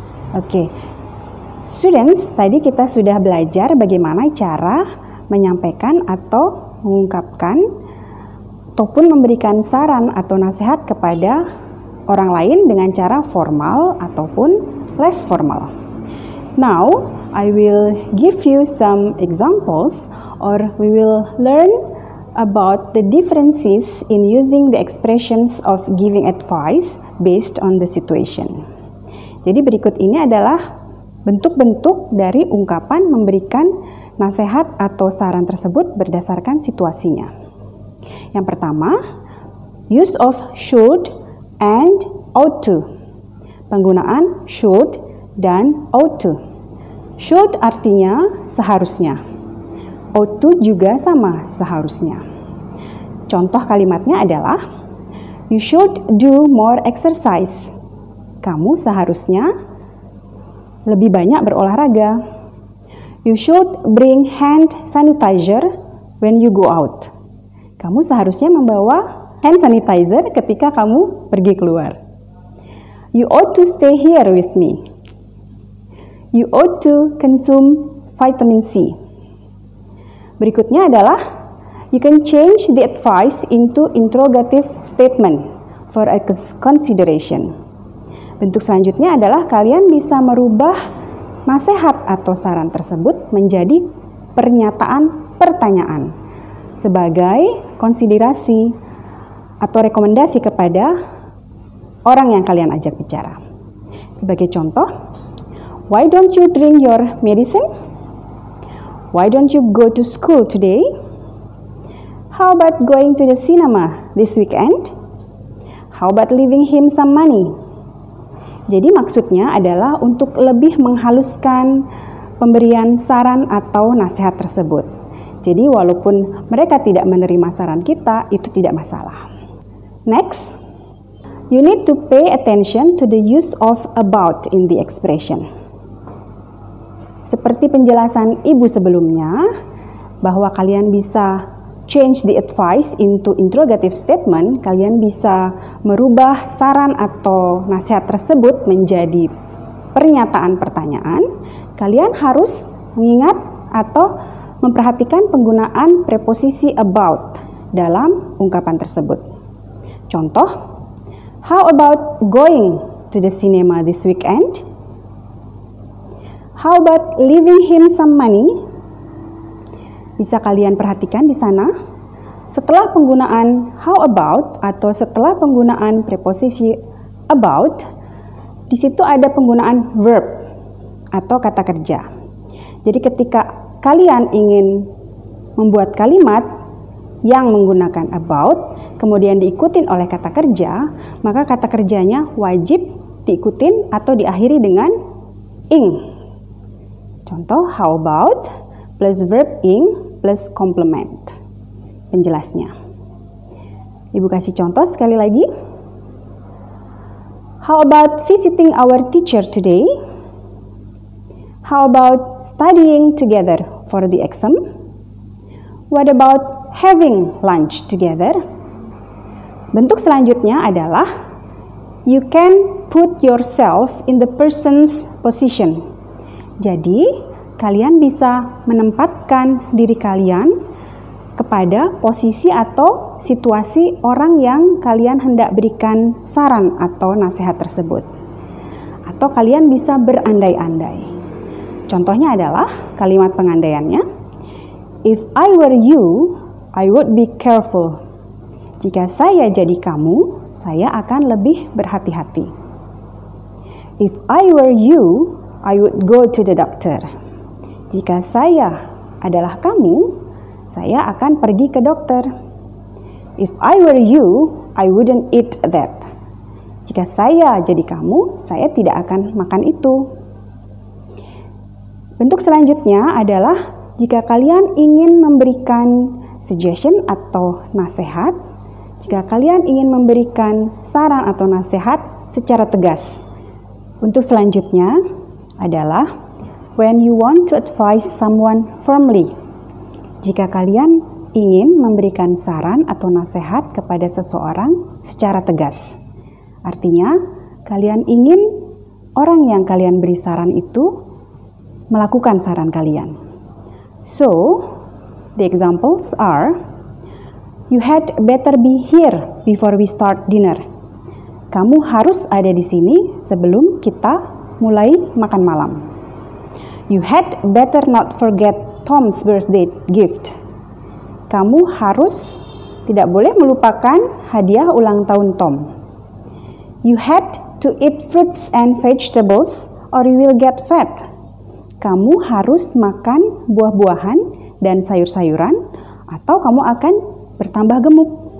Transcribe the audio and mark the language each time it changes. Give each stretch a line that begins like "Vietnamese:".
Indonesian: Oke, students, tadi kita sudah belajar bagaimana cara menyampaikan atau mengungkapkan ataupun memberikan saran atau nasihat kepada orang lain dengan cara formal ataupun
English: less formal. Now, I will give you some examples, or we will learn about the differences in using the expressions of giving advice based on the situation.
Indonesian: Jadi berikut ini adalah bentuk-bentuk dari ungkapan memberikan nasihat atau saran tersebut berdasarkan situasinya. Yang pertama,
English: use of should and ought to.
Indonesian: Penggunaan should dan ought to. Should artinya seharusnya.
English: Ought to
Indonesian: juga sama, seharusnya. Contoh kalimatnya adalah,
English: you should do more exercise.
Indonesian: Kamu seharusnya lebih banyak berolahraga.
English: You should bring hand sanitizer when you go out.
Indonesian: Kamu seharusnya membawa hand sanitizer ketika kamu pergi keluar.
English: You ought to stay here with me. You ought to consume vitamin C.
Indonesian: Berikutnya adalah,
English: you can change the advice into interrogative statement for a consideration.
Indonesian: Bentuk selanjutnya adalah kalian bisa merubah nasihat atau saran tersebut menjadi pernyataan pertanyaan sebagai konsiderasi atau rekomendasi kepada orang yang kalian ajak bicara. Sebagai contoh,
English: why don't you drink your medicine? Why don't you go to school today? How about going to the cinema this weekend? How about leaving him some money?
Indonesian: Jadi maksudnya adalah untuk lebih menghaluskan pemberian saran atau nasihat tersebut. Jadi walaupun mereka tidak menerima saran kita, itu tidak masalah.
English: Next, you need to pay attention to the use of about in the expression.
Indonesian: Seperti penjelasan ibu sebelumnya, bahwa kalian bisa
English: change the advice into interrogative statement,
Indonesian: kalian bisa merubah saran atau nasihat tersebut menjadi pernyataan pertanyaan. Kalian harus mengingat atau memperhatikan penggunaan preposisi about dalam ungkapan tersebut.
English: Contoh, how about going to the cinema this weekend? How about leaving him some money?
Indonesian: Bisa kalian perhatikan di sana, setelah penggunaan how about atau setelah penggunaan preposisi about, di situ ada penggunaan verb atau kata kerja. Jadi ketika kalian ingin membuat kalimat yang menggunakan about, kemudian diikutin oleh kata kerja, maka kata kerjanya wajib diikutin atau diakhiri dengan ing.
English: Contoh, how about plus verb ing plus complement. Penjelasnya.
Indonesian: Ibu kasih contoh sekali lagi.
English: How about visiting our teacher today? How about studying together for the exam? What about having lunch together?
Indonesian: Bentuk selanjutnya adalah
English: you can put yourself in the person's position.
Indonesian: Jadi, kalian bisa menempatkan diri kalian kepada posisi atau situasi orang yang kalian hendak berikan saran atau nasihat tersebut. Atau kalian bisa berandai-andai. Contohnya adalah kalimat pengandaiannya.
English: If I were you, I would be careful.
Indonesian: Jika saya jadi kamu, saya akan lebih berhati-hati.
English: If I were you, I would go to the doctor.
Indonesian: Jika saya adalah kamu, saya akan pergi ke dokter.
English: If I were you, I wouldn't eat that.
Indonesian: Jika saya jadi kamu, saya tidak akan makan itu. Bentuk selanjutnya adalah jika kalian ingin memberikan suggestion atau nasihat, jika kalian ingin memberikan saran atau nasihat secara tegas. Bentuk selanjutnya adalah
English: when you want to advise someone firmly.
Indonesian: Jika kalian ingin memberikan saran atau nasihat kepada seseorang secara tegas. Artinya, kalian ingin orang yang kalian beri saran itu melakukan saran kalian.
English: So, the examples are, you had better be here before we start dinner.
Indonesian: Kamu harus ada di sini sebelum kita mulai makan malam.
English: You had better not forget Tom's birthday gift.
Indonesian: Kamu harus tidak boleh melupakan hadiah ulang tahun Tom.
English: You had to eat fruits and vegetables or you will get fat.
Indonesian: Kamu harus makan buah-buahan dan sayur-sayuran atau kamu akan bertambah gemuk.